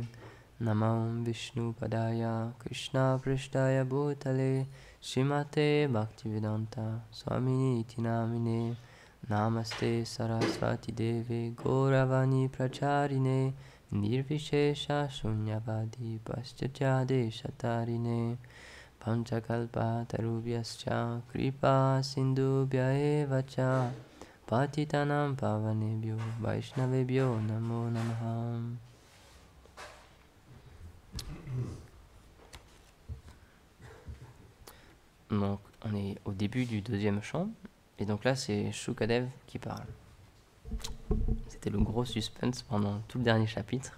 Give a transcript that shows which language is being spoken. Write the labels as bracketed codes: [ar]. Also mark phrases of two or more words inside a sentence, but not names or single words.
[sa] नमः ॐ विष्णुपादाय, कृष्णप्रेष्ठाय भूतले, श्रीमते भक्तिवेदान्त, स्वामिन् इति नामिने, नमस्ते सारस्वते देवे, गौरवाणी प्रचारिणे, निर्विशेष शून्यवादि पाश्चात्य देश तारिणे, वाञ्छाकल्पतरुभ्यश्च कृपासिन्धुभ्य एव च, पतितानां पावनेभ्यो वैष्णवेभ्यो नमो नमः. [fr] Donc, on est au début du deuxième chant, et donc là, c'est Shukadev qui parle. C'était le gros suspense pendant tout le dernier chapitre.